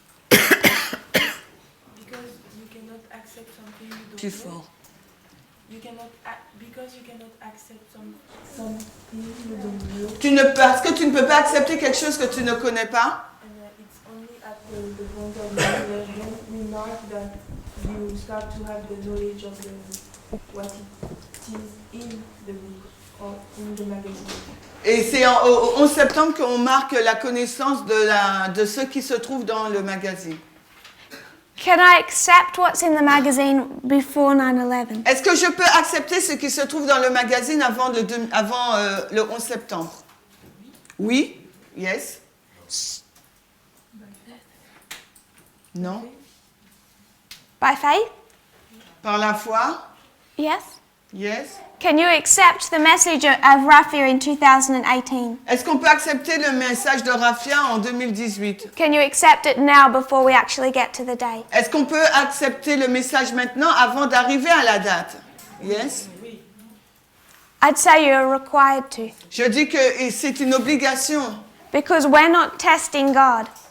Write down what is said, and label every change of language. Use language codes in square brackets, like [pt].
[en] Because you cannot accept something you don't [fr] Plus [en] know. [fr] fort. [en] Because you cannot accept something you don't know. [fr] Parce que tu ne peux pas accepter quelque chose que tu ne connais pas. [en] And it's only at the point of knowledge when you mark that you start to have the knowledge of what it is in the book or in the magazine. [fr] Et c'est au 11 septembre qu'on marque la connaissance de ce qui se trouve dans le magazine. [en] Can I accept what's in the magazine before 9/11? [fr] Est-ce que je peux accepter ce qui se trouve dans le magazine avant le 11 septembre? Oui? [en] Yes? [fr] Non? [en] By faith? [fr] Par la foi? [en] Yes. Yes? Can you accept the message of Raphia in 2018? [fr] Est-ce qu'on peut accepter le message de Raphia en 2018? [en] Can you accept it now before we actually get to the day? [fr] Est-ce qu'on peut accepter le message maintenant avant d'arriver à la date? [en] Yes? I'd say you're required to. [fr] Je dis que c'est une obligation. [en] Because we're not testing God.